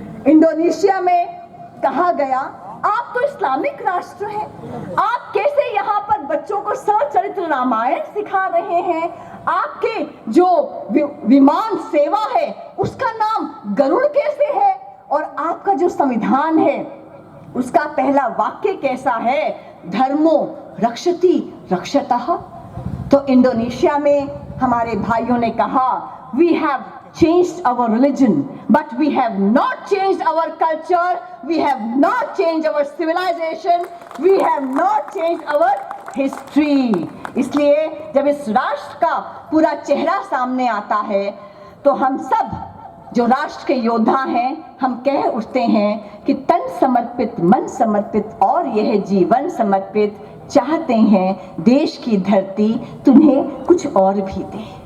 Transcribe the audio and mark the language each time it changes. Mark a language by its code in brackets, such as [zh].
[hi] Indonesia में कहा गया आप तो इस्लामिक राष्ट्र हैं, आप कैसे यहाँ पर बच्चों को सचरित्र रामायण सिखा रहे हैं? आपके जो विमान सेवा है उसका नाम गरुड़ कैसे है? और आपका जो संविधान है उसका पहला वाक्य कैसा है? [sa] धर्मो रक्षति रक्षतः। [hi] तो इंडोनेशिया में हमारे भाइयों ने कहा [en] we have changed our religion but we have not changed our culture, we have not changed our civilization, we have not changed our history। [hi] इसलिए जब इस राष्ट्र का पूरा चेहरा सामने आता है तो हम सब जो राष्ट्र के योद्धा हैं, हम कह उठते हैं कि तन समर्पित, मन समर्पित और यह जीवन समर्पित, चाहते हैं देश की धरती तुम्हें कुछ और भी दे।